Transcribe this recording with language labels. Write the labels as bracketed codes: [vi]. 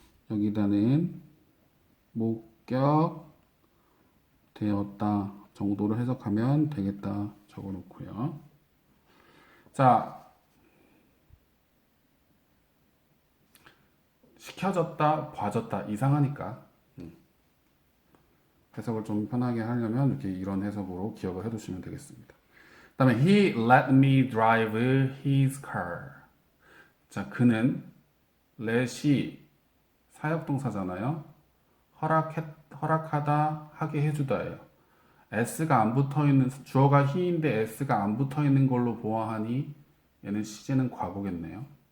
[ko] 여기다는 목격 되었다 정도로 해석하면 되겠다 적어놓고요. 자, 시켜졌다, 봐졌다 이상하니까 해석을 좀 편하게 하려면 이렇게 이런 해석으로 기억을 해두시면 되겠습니다. 그 다음에 [en] He let me drive his car. [ko] 자, 그는 let이 사역동사잖아요. 허락하다, 하게 해주다예요. s가 안 붙어있는 주어가 he인데 s가 안 붙어있는 걸로 보아하니 얘는 시제는 과거겠네요.